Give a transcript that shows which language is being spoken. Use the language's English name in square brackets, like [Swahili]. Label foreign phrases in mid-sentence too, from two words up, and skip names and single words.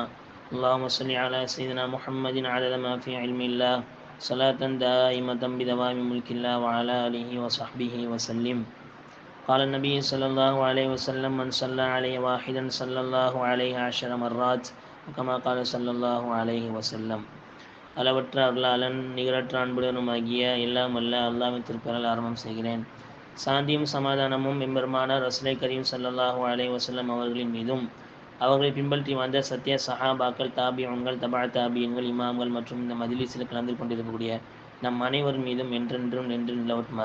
[Arabic] اللهم صل على سيدنا محمد عدد ما في علم الله صلاة دائمة بدوام ملك الله وعلى آله وصحبه وسلم. قال النبي صلى الله عليه وسلم: من صلى عليه واحدا صلى الله عليه 10 مرات وكما قال صلى الله عليه وسلم. [Tamil] அளவற்ற அருளாளன் நிகரற்ற அன்புடனுமாகிய எல்லாம் வல்ல அல்லாஹ்வின் திருப்பெயரால் ஆரம்பம் செய்கிறேன். சாந்தியும் சமாதானமும் எம்பெருமானார் ரசூலை கரீம் [Arabic] صلى الله عليه وسلم [Tamil] அவர்களின் மீதும் அவர்களை பின்பற்றி வந்த சத்திய சஹாபாக்கள், தாபியன்கள், தபா தாபியன்கள், இமாம்கள் மற்றும் இந்த மஜ்லிஸில் கலந்து கொண்டிருக்கக்கூடிய நம் அனைவரின் மீதும் என்றென்றும் நின்று நிலவட்டுமாக.